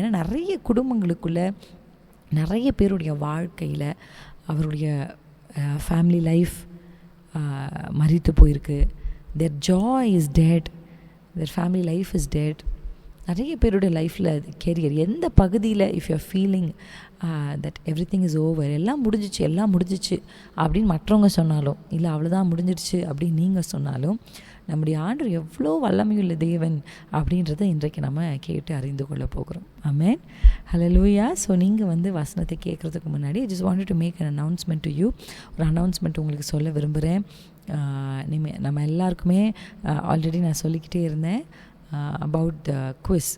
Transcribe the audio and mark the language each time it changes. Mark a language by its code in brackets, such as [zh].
[ta] ஏன்னா நிறைய குடும்பங்களுக்குள்ளே, நிறைய பேருடைய வாழ்க்கையில் அவருடைய ஃபேமிலி லைஃப் மரித்து போயிருக்கு. [en] their joy is dead, their family life is dead. [ta] நிறைய பேருடைய லைஃப்பில் கெரியர் எந்த பகுதியில் [en] if you are feeling that everything is over, [ta] எல்லாம் முடிஞ்சிச்சு அப்படின்னு மற்றவங்க சொன்னாலும், இல்லை அவ்வளோதான் முடிஞ்சிடுச்சு அப்படின்னு நீங்கள் சொன்னாலும், நம்முடைய ஆண்டவர் எவ்வளோ வல்லமையுள்ள தேவன் அப்படின்றத இன்றைக்கு நம்ம கேட்டு அறிந்து கொள்ள போகிறோம். ஆமென். ஹல்லேலூயா. [en] so [ta] நீங்கள் வசனத்தை கேட்குறதுக்கு முன்னாடி [en] I just wanted to make an announcement to you. [ta] ஒரு அனௌன்ஸ்மெண்ட் உங்களுக்கு சொல்ல விரும்புகிறேன். நம்ம எல்லாருக்குமே ஆல்ரெடி நான் சொல்லிக்கிட்டே இருந்தேன் [en] about the quiz.